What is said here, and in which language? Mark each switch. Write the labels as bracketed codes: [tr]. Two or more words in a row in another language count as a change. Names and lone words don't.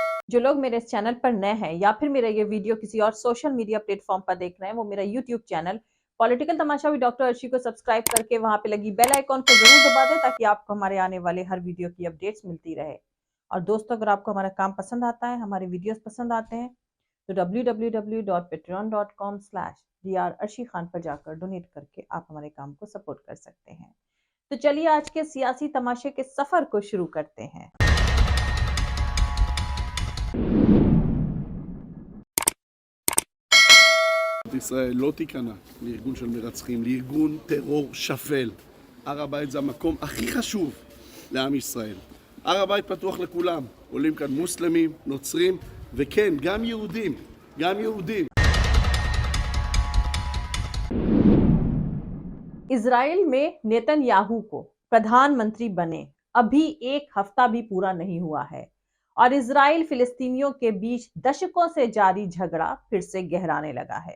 [hi] जो लोग मेरे इस चैनल पर नए हैं या फिर मेरा ये वीडियो किसी और [en] social media platform [hi] पर देख रहे हैं, वो मेरा यूट्यूब चैनल पॉलिटिकल तमाशा विद डॉक्टर अर्शी को सब्सक्राइब करके वहां पे लगी [en] bell icon [hi] को जरूर दबा दें ताकि आपको हमारे आने वाले हर वीडियो की अपडेट्स मिलती रहे। और दोस्तों, अगर आपको हमारा काम पसंद आता है, हमारे वीडियोस पसंद आते हैं, तो www.patreon.com/drarshi खान पर जाकर डोनेट करके आप हमारे काम को सपोर्ट कर सकते हैं। तो चलिए आज के सियासी तमाशे के सफर को शुरू करते हैं। [he] ישראל לא תיכנע לארגון של מרצחים, לארגון טרור שפל. הר הבית זה המקום הכי חשוב לעם ישראל. הר הבית פתוח לכולם, עולים כאן מוסלמים, נוצרים, וכן, גם יהודים, גם יהודים. [hi] इजराइल में नेतन्याहू को प्रधानमंत्री बने अभी एक हफ्ता भी पूरा नहीं हुआ है और इजराइल फिलिस्तीनियों के बीच दशकों से जारी झगड़ा फिर से गहराने लगा है।